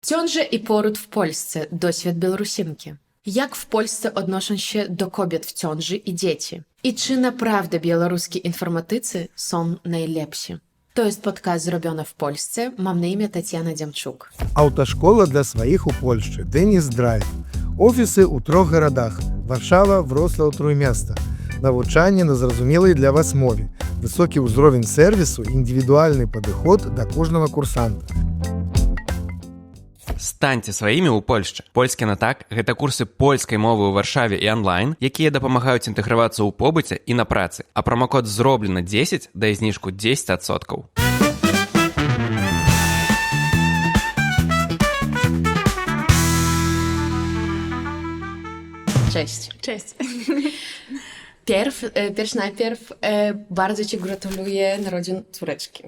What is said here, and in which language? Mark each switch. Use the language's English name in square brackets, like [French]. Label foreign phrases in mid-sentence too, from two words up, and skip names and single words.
[Polish] Ciąża i poród w Polsce. Doświad Białorusinki. Jak w Polsce odnoszą się do kobiet w ciąży i dzieci? I czy naprawdę białoruskie informatycy są najlepsi? To jest podcast zrobiony w Polsce. Mam na imię Tatiana Dziamczuk. [Belarusian] Аўташкола для сваіх у Польшчы Дэніс Драйв. Офісы ў 3 гарадах: Варшава, Вроцлаў, Тrójmiasto. Навучанне на зразумелай для вас мове, высокі ўзровень сервісу, індывідуальны падыход да кожнага курсанта. Станьце сваімі ў Польшчы. Польскі на так – гэта курсы польскай мовы ў Варшаве і онлайн, якія дапамагаюць інтэгравацца ў побыце і на працы. А промакод «Зроблена 10» дае зніжку 10%. [Polish] Cześć. Cześć. Najpierw bardzo Ci gratuluję narodzin córeczki.